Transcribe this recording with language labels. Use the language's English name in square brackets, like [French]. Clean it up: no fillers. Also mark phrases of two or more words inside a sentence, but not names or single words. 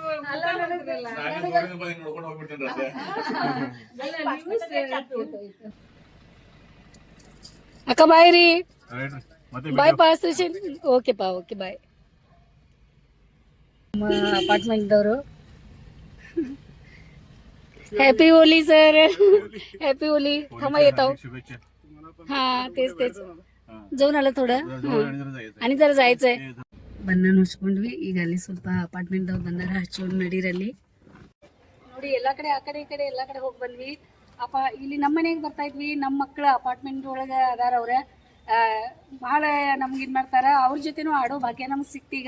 [Kannada] ಅಲ್ಲ ನನಗಲ್ಲ ಅಕ್ಕ ಬಾಯ್ ರೀ, ಬಾಯ್ ಪಾ ಸ್ಟೇಷನ್. ಓಕೆ ಪಾ, ಓಕೆ ಬಾಯ್. ಅಪಾರ್ಟ್ಮೆಂಟ್ದವರು [English] happy Holi sir, happy Holi. [Marathi] थांबा येत आहो. हा तेच तेच जाऊन आलं थोडं आणि जरा जायचंय. [Kannada] ಬಣ್ಣ ನೋಡ್ಸ್ಕೊಂಡ್ವಿ. ಈಗ ಅಲ್ಲಿ ಸ್ವಲ್ಪ ಅಪಾರ್ಟ್ಮೆಂಟ್ ಅವ್ರು ಬಂದಾರ, ಹಚ್ಕೊಂಡು ನಡೀರಲ್ಲಿ ನೋಡಿ. ಎಲ್ಲಾ ಕಡೆ ಆ ಕಡೆ ಈ ಕಡೆ ಎಲ್ಲಾ ಕಡೆ ಹೋಗಿ ಬಂದ್ವಿ. ಇಲ್ಲಿ ನಮ್ಮ ಮನೆಗೆ ಬರ್ತಾ ಇದ್ವಿ. ನಮ್ಮ ಮಕ್ಳ ಅಪಾರ್ಟ್ಮೆಂಟ್ ಒಳಗ ಅದಾರ. ಅವ್ರ ಬಹಳ ನಮ್ಗೆ ಇದ್ ಮಾಡ್ತಾರ. ಅವ್ರ ಜೊತೆನೂ ಆಡೋ ಭಾಗ್ಯ ನಮ್ಗೆ ಸಿಕ್ತೀಗ.